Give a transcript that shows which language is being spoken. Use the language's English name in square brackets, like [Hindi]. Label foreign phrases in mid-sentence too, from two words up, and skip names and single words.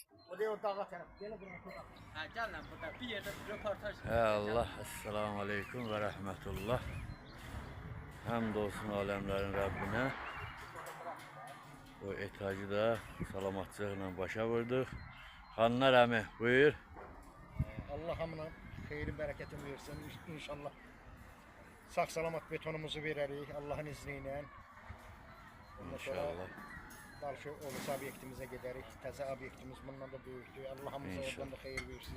[Azerbaijani] Oraya o dağa tərəf. Gələ bura dağa. [Turkish] Ha gel lan burada bir yerde bir röportaj. Allah, [Arabic] السلام عليكم ورحمة الله. [Turkish] Hamdolsun alemlerin Rabbine. [Azerbaijani] Bu etacı da salamatçılıkla başa vurduk. Hanlar əmi, buyur. Allah hamına xeyri bərəkətini versin inşallah. Sağ salamat betonumuzu verərik Allahın izni ilə. İnşallah. Qarşı olursa obyektimizə gedərik. Təzə obyektimiz bundan da böyükdür. Allah hamımıza oradan da xeyir versin.